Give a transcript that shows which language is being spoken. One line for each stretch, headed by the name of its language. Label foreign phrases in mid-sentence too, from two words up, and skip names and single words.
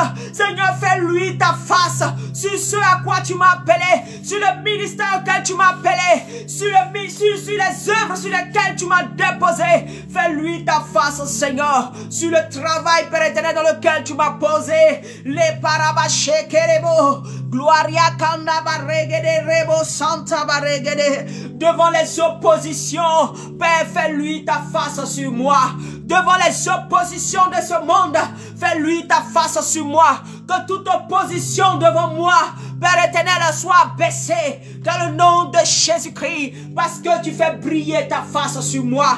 French: Seigneur, fais-lui ta face sur ce à quoi tu m'as appelé, sur le ministère auquel tu m'as appelé, sur les œuvres sur lesquelles tu m'as déposé. Fais-lui ta face, Seigneur, sur le travail, Père éternel, dans lequel tu m'as posé. Les parabaché kerebo, gloria kanda baregede rebo santa baregede. Devant les oppositions, Père, fais-lui ta face sur moi. Devant les oppositions de ce monde, fais-lui ta face sur moi. Que toute opposition devant moi, Père éternel, soit baissée dans le nom de Jésus-Christ, parce que tu fais briller ta face sur moi.